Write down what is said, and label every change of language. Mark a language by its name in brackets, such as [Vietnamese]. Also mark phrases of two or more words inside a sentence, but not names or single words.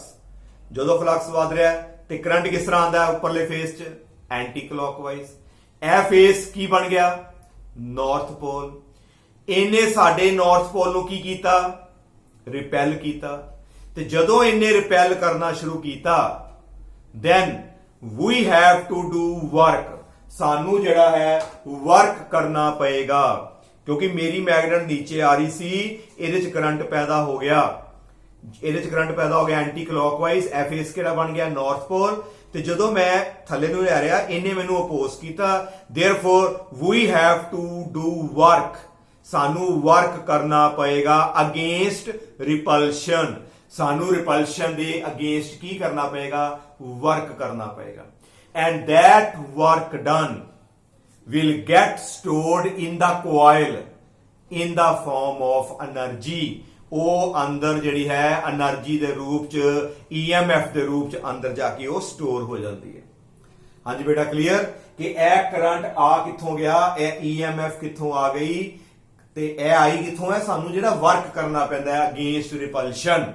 [Punjabi] ਜਦੋਂ ਫਲਕਸ ਵਧ ਰਿਹਾ ਤੇ ਕਰੰਟ ਕਿਸ ਤਰ੍ਹਾਂ ਆਉਂਦਾ ਹੈ? ਉੱਪਰਲੇ ਫੇਸ 'ਚ [English] anti clockwise. [Punjabi] ਇਹ ਫੇਸ ਕੀ ਬਣ ਗਿਆ? [English] north pole. [Punjabi] ਇਹਨੇ ਸਾਡੇ [English] north pole [Punjabi] ਨੂੰ ਕੀ ਕੀਤਾ? ਰਿਪੈਲ ਕੀਤਾ। ਤੇ ਜਦੋਂ ਇਹਨੇ ਰਿਪੈਲ ਕਰਨਾ ਸ਼ੁਰੂ ਕੀਤਾ [English] then we have to do work। [Punjabi] ਸਾਨੂੰ ਜਿਹੜਾ ਹੈ ਵਰਕ ਕਰਨਾ ਪਏਗਾ, ਕਿਉਂਕਿ ਮੇਰੀ ਮੈਗਨੇਟ ਨੀਚੇ ਆ ਰਹੀ ਸੀ, ਇਹਦੇ 'ਚ ਕਰੰਟ ਪੈਦਾ ਹੋ ਗਿਆ ਇਹਦੇ ਚ ਕਰੰਟ ਪੈਦਾ ਹੋ ਗਿਆ [English] anti clockwise, [Punjabi] ਐ ਫੇਸ ਕਿਹੜਾ ਬਣ ਗਿਆ [English] north pole, [Punjabi] ਤੇ ਜਦੋਂ ਮੈਂ ਥੱਲੇ ਨੂੰ ਲੈ ਰਿਹਾ ਇਹਨੇ ਮੈਨੂੰ ਅਪੋਜ਼ ਕੀਤਾ, [English] therefore we have to do work, [Punjabi] ਸਾਨੂੰ ਵਰਕ ਕਰਨਾ ਪਏਗਾ [English] against repulsion, [Punjabi] ਸਾਨੂੰ ਰਿਪਲਸ਼ਨ ਦੇ ਅਗੇਂਸਟ ਕੀ ਕਰਨਾ ਪਏਗਾ, ਵਰਕ ਕਰਨਾ ਪਏਗਾ। [English] ਐਂਡ that work done will get stored in the coil in the form of energy, [Punjabi] ਉਹ ਅੰਦਰ ਜਿਹੜੀ ਹੈ એનર્ਜੀ ਦੇ ਰੂਪ ਚ, EMF ਦੇ ਰੂਪ ਚ ਅੰਦਰ ਜਾ ਕੇ ਉਹ ਸਟੋਰ ਹੋ ਜਾਂਦੀ ਹੈ। ਹਾਂਜੀ ਬੇਟਾ ਕਲੀਅਰ ਕਿ ਇਹ ਕਰੰਟ ਆ ਕਿੱਥੋਂ ਗਿਆ, ਇਹ EMF ਕਿੱਥੋਂ ਆ ਗਈ, ਤੇ ਇਹ ਆਈ ਕਿੱਥੋਂ ਹੈ, ਸਾਨੂੰ ਜਿਹੜਾ ਵਰਕ ਕਰਨਾ ਪੈਂਦਾ ਹੈ [English] against repulsion.